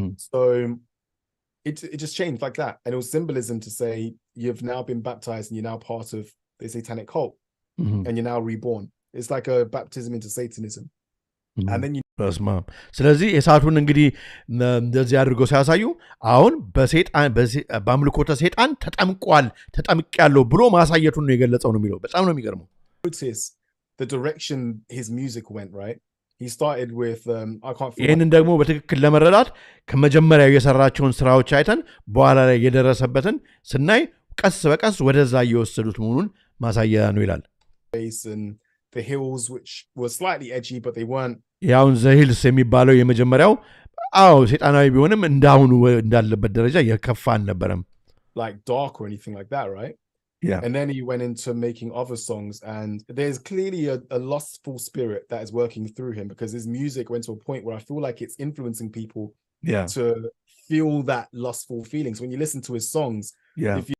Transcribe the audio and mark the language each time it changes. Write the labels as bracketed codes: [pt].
[en] so it just changed like that and it was symbolism to say you've now been baptized and you're now part of the satanic cult and you're now reborn it's like a baptism into Satanism and then [am] ስለዚህ የሳቱን እንግዲህ እንደዚህ አድርገው ሲያሳዩ አሁን በአምልኮተ ሰይጣን ተጠምቄያለሁ ብሎ ማሳየቱን ነው የገለጸው ነው የሚለው በጣም ነው የሚገርመው [en] notice the direction his music went right he started with I can't feel [am] ይሄንን ደግሞ በትክክል ለመረዳት ከመጀመሪያው የሰራቸውን ስራዎች አይተን በኋላ ላይ የደረሰበትን ስናይ ቀስ በቀስ ወደዛ እየወሰዱት መሆኑን ማሳያ ነው ይላል [en] the hills which were slightly edgy but they weren't [am] ያውን ዘ ሂልስ የሚባለው የመጀመሪያው ሰይጣናዊ ቢሆንም እንዳሁኑ እንዳለበት ደረጃ የከፋ አልነበረም [en] like dark or anything like that right and then he went into making other songs and there's clearly a lustful spirit that is working through him because his music went to a point where I feel like it's influencing people to feel that lustful feelings when you listen to his songs if